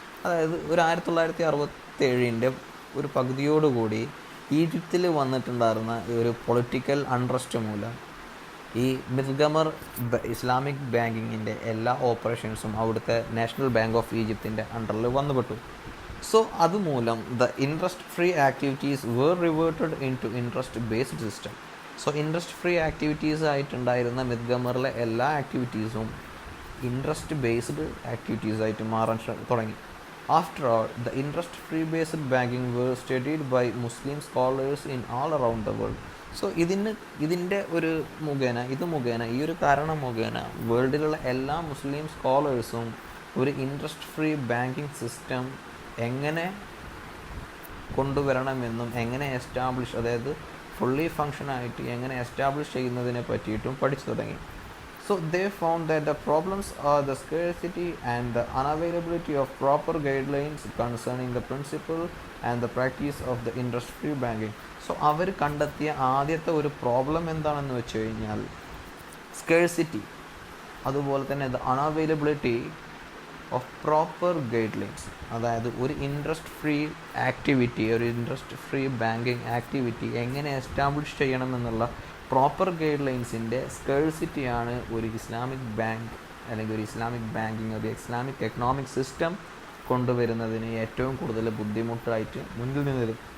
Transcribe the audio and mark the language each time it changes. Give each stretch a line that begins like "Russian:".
Malayalam: അതായത് ഒരു 1967 ഒരു പകുതിയോടുകൂടി ഈജിപ്തിൽ വന്നിട്ടുണ്ടായിരുന്ന ഒരു പൊളിറ്റിക്കൽ അൺട്രസ്റ്റ് മൂലം ഈ മിത് ഗമർ ഇസ്ലാമിക് ബാങ്കിങ്ങിൻ്റെ എല്ലാ ഓപ്പറേഷൻസും അവിടുത്തെ നാഷണൽ ബാങ്ക് ഓഫ് ഈജിപ്തിൻ്റെ അണ്ടറിൽ വന്നുപെട്ടു.
English: so
Malayalam: അതുമൂലം
English: The interest free activities were reverted into interest based system.
Malayalam: So interest free activities ആയിട്ടുണ്ടായിരുന്ന myth ഗമറിലെ എല്ലാ ആക്ടിവിറ്റീസും ഇൻട്രസ്റ്റ് ബേസ്ഡ് ആക്ടിവിറ്റീസായിട്ട് മാറാൻ തുടങ്ങി.
English: After all, the interest-free based banking were studied by Muslim scholars in all around the world.
Malayalam: So ഇതിൻ്റെ ഒരു മുഖേന ഈ ഒരു കാരണം മുഖേന വേൾഡിലുള്ള എല്ലാ മുസ്ലിം സ്കോളേഴ്സും ഒരു ഇൻട്രസ്റ്റ് ഫ്രീ ബാങ്കിങ് സിസ്റ്റം എങ്ങനെ കൊണ്ടുവരണമെന്നും എങ്ങനെ എസ്റ്റാബ്ലിഷ്, അതായത് ഫുള്ളി ഫങ്ഷനായിട്ട് എങ്ങനെ എസ്റ്റാബ്ലിഷ് ചെയ്യുന്നതിനെ പറ്റിയിട്ടും പഠിച്ചു തുടങ്ങി.
English: So they found that the problems are the scarcity and the unavailability of proper guidelines concerning the principle and the practice of the interest-free banking.
Malayalam: So അവർ കണ്ടെത്തിയ ആദ്യത്തെ ഒരു പ്രോബ്ലം എന്താണെന്ന് വെച്ച് കഴിഞ്ഞാൽ സ്കേഴ്സിറ്റി, അതുപോലെ തന്നെ
English: The unavailability of proper guidelines.
Malayalam: അതായത് ഒരു ഇൻട്രസ്റ്റ് ഫ്രീ ആക്ടിവിറ്റി, ഒരു ഇൻട്രസ്റ്റ് ഫ്രീ ബാങ്കിങ് ആക്ടിവിറ്റി എങ്ങനെ എസ്റ്റാബ്ലിഷ് ചെയ്യണമെന്നുള്ള പ്രോപ്പർ ഗൈഡ് ലൈൻസിൻ്റെ സ്കേഴ്സിറ്റിയാണ് ഒരു ഇസ്ലാമിക് ബാങ്ക് അല്ലെങ്കിൽ ഒരു ഇസ്ലാമിക് ബാങ്കിങ്, ഒരു ഇസ്ലാമിക് എക്കണോമിക് സിസ്റ്റം കൊണ്ടുവരുന്നതിന് ഏറ്റവും കൂടുതൽ ബുദ്ധിമുട്ടായിട്ട് മുന്നിൽ നിന്നത്.